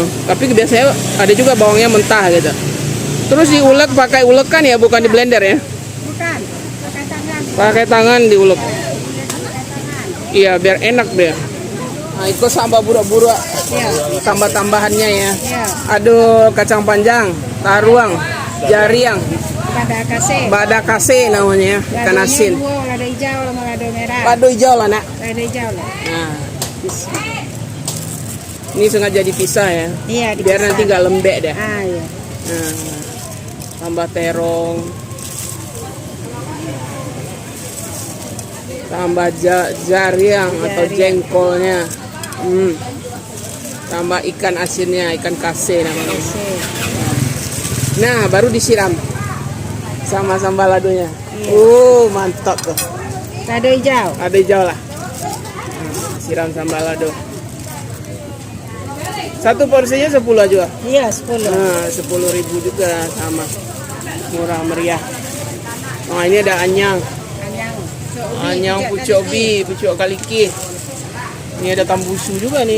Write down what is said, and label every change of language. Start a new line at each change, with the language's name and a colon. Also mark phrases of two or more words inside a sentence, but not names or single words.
Indonesian: Tapi biasanya ada juga bawangnya mentah gitu. Terus diulek pakai ulekan ya, bukan di blender ya? Bukan, pakai tangan. Pakai tangan diulek. Iya, biar enak deh. Nah, itu sambal buruk-buruk. Tambah tambahannya ya. Aduh, kacang panjang, taruang, jariang, bada kase namanya ya, ikan asin. Lado hijau sama lado merah.
Minangkabau: Lado hijau lah nak. Lado hijau lah.
Indonesian: Nah, ini sengaja dipisah ya. Iya, Biar nanti nggak lembek deh. Iya. Nah, tambah terong, tambah jariang atau jengkolnya, tambah ikan asinnya, ikan kase namanya. Nah, baru disiram sama sambal ladonya. Mantap tuh. Lado hijau. Lado hijau lah. Nah, siram sambal lado. Satu porsinya 10 aja. Iya, 10. Nah, 10.000 juga sama. Murah meriah. Nah, ini ada anyang. Anyang pucuk ubi, pucuk kaliki. Ini ada tambusu juga nih.